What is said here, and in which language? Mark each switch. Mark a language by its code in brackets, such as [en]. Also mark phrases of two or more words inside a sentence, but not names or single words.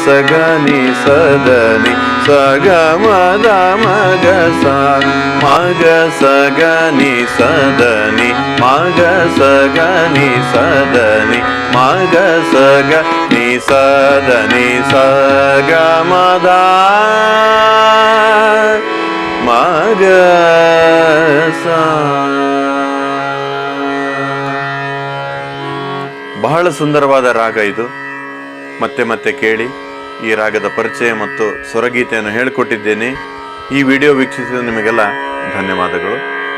[kn] ಗ ನಿ ಸ ದ ನಿ ಸ ಗ ಮದ ಮಗ ಸ ಮಗ ಸ ಗ ನಿ ಸ ದ ನಿ ಮಗ ಸ ಗ ನಿ ಸ ದ ನಿ ಮಗ ಸ ಗ ನಿ ಸ ದ ನಿ ಸ ಗ ಮದ ಮಗ ಸ ಬಹಳ ಸುಂದರವಾದ ರಾಗ ಇದು. ಮತ್ತೆ ಮತ್ತೆ ಕೇಳಿ. ಈ ರಾಗದ ಪರಿಚಯ ಮತ್ತು ಸ್ವರಗೀತೆಯನ್ನು ಹೇಳಿಕೊಟ್ಟಿದ್ದೇನೆ. ಈ ವಿಡಿಯೋ ವೀಕ್ಷಿಸಿದ ನಿಮಗೆಲ್ಲ ಧನ್ಯವಾದಗಳು.